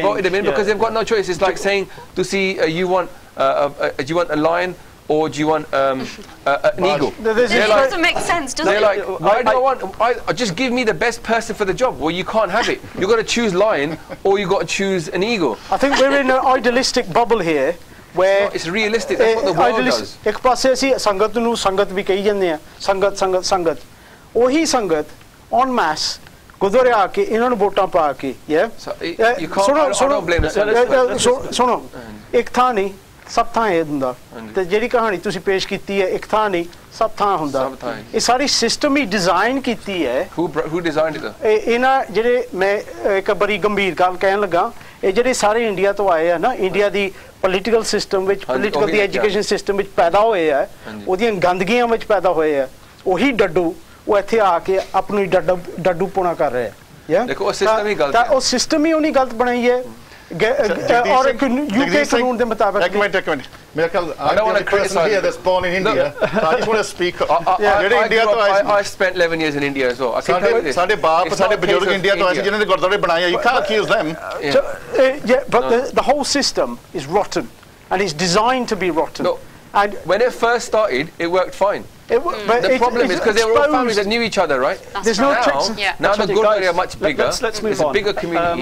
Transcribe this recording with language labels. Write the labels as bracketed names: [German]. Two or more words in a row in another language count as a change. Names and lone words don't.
[English] voted them in because they've got no choice. It's like saying to see do you want a lion or do you want an eagle? There's It this doesn't make sense, does They're it? like, why do I want? Just give me the best person for the job. Well, you can't have it. You've got to choose lion or you've got to choose an eagle. I think we're in an idealistic bubble here where It's realistic. That's what the world does. [Punjabi] ਇੱਕ ਪਾਸੇ ਅਸੀਂ ਸੰਗਤ ਨੂੰ ਸੰਗਤ ਵੀ ਕਹੀ ਜਾਂਦੇ ਆ ਸੰਗਤ ਉਹੀ ਸੰਗਤ [English] en masse [Punjabi] ਗੁਰਦੁਆਰੇ ਆ ਕੇ ਇਹਨਾਂ ਨੂੰ ਵੋਟਾਂ ਪਾ ਕੇ [English] So, you can't. I don't blame the Sangat. [Punjabi] ਸੁਣੋ ਇੱਕ ਥਾਂ ਨਹੀਂ ਸਭ ਥਾਂ ਇਹ ਹੁੰਦਾ ਤੇ ਜਿਹੜੀ ਕਹਾਣੀ ਤੁਸੀਂ ਪੇਸ਼ ਕੀਤੀ ਹੈ ਇੱਕ ਥਾਂ ਨਹੀਂ ਸਭ ਥਾਂ ਹੁੰਦਾ ਸਭ ਥਾਂ ਹੈ। ਇਹ ਸਾਰੀ ਸਿਸਟਮ ਹੀ ਡਿਜ਼ਾਈਨ ਕੀਤੀ ਹੈ [English] Who designed it? Though? [Punjabi] ਇਹਨਾਂ ਜਿਹੜੇ ਮੈਂ ਇੱਕ ਬੜੀ ਗੰਭੀਰ ਗੱਲ ਕਹਿਣ ਲੱਗਾ ਇਹ ਜਿਹੜੇ ਸਾਰੇ ਇੰਡੀਆ ਤੋਂ ਆਏ ਆ ਨਾ ਇੰਡੀਆ ਦੀ [English] political system [Punjabi] ਵਿੱਚ ਪੋਲੀਟੀਕਲ ਦੀ [English] education system [Punjabi] ਵਿੱਚ ਪੈਦਾ ਹੋਏ ਆ ਉਹਦੀਆਂ ਗੰਦਗੀਆਂ ਵਿੱਚ ਪੈਦਾ ਹੋਏ ਆ ਉਹੀ ਡੱਡੂ ਉਹ ਇੱਥੇ ਆ ਕੇ ਆਪਣੀ ਡੱਡੂ ਪੁਣਾ ਕਰ ਰਹੇ ਆ ਦੇਖੋ ਉਹ ਸਿਸਟਮ ਹੀ ਗਲਤ ਤਾਂ ਹੈ ਉਹ ਸਿਸਟਮ ਹੀ ਉਹਨੀ ਗਲਤ ਬਣਾਈ ਹੈ ਔਰ ਇੱਕ ਯੂਕੇ ਕਾਨੂੰਨ ਦੇ ਮੁਤਾਬਕ ਇੱਕ ਮਿੰਟ ਮੇਰਾ ਖਿਆਲ [English] I don't want to criticize here that's born in India. I just want to speak. [Punjabi] ਜਿਹੜੇ ਇੰਡੀਆ ਤੋਂ ਆਏ [English] I spent 11 years in India as well. I can tell you this. [Punjabi] ਸਾਡੇ ਬਾਪ [English] It's [Punjabi] ਸਾਡੇ [English] not a [Punjabi] ਬਜ਼ੁਰਗ [English] case of [Punjabi] ਇੰਡੀਆ ਤੋਂ ਆਏ ਸੀ ਜਿਨ੍ਹਾਂ ਨੇ ਗੁਰਦੁਆਰੇ ਬਣਾਏ ਆ. [English] You can't accuse them. but the whole system is rotten and it's designed to be rotten. No. And When it first started, it worked fine. but The problem is because they were all families that knew each other, right? There's no Now, checks. Yeah. now the Actually, Gurdwara guys, are much bigger. let's move It's a on. bigger community.